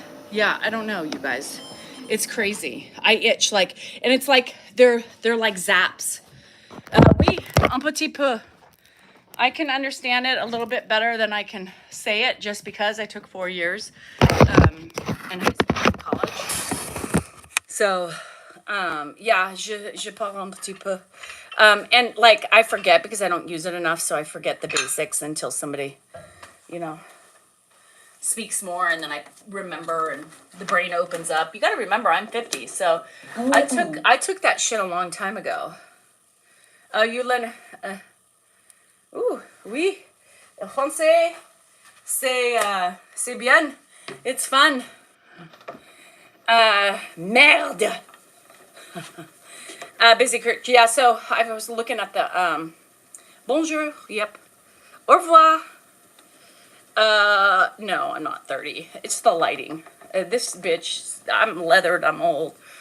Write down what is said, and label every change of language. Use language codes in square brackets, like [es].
[en] Yeah, I don't know, you guys. It's crazy. I itch and it's like they're like zaps. [fr] Oui, un petit peu. [en] I can understand it a little bit better than I can say it just because I took 4 years in high school and college. So, yeah, [fr] je parle un petit peu. [en] And like I forget because I don't use it enough, so I forget the basics until somebody, speaks more, and then I remember, and the brain opens up. You got to remember, I'm 50, so I took that shit a long time ago. [fr] Yulen, oui, le français, c'est bien, [en] it's fun. [fr] Merde. [en] Busy Creek, yeah, so I was looking at the, [fr] bonjour, [en] yep, [fr] au revoir. [en] No, I'm not 30. It's the lighting. This bitch, I'm leathered, I'm old.